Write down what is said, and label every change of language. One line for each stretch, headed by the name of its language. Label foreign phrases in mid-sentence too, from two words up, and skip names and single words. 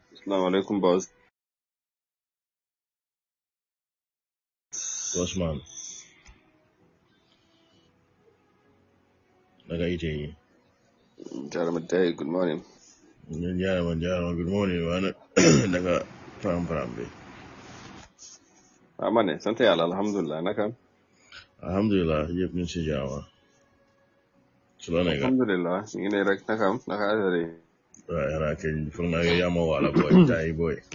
Arabic: Assalamualaikum boss.
Wolof: Osman, naka ite yi? Jaramadai,
English: good morning.
Wolof: Jarama,
English: good morning,
Wolof: man. Naka pram be. Amane, sante yàlla alhamdulillah naka. Alhamdulillah, yëpp ñu si jaama. Su la nekka. Alhamdulillah, ñu ngi ne rek naka affaire yi. Waaye xanaa kay foog naa yow yaa ma wala boy, tayi boy.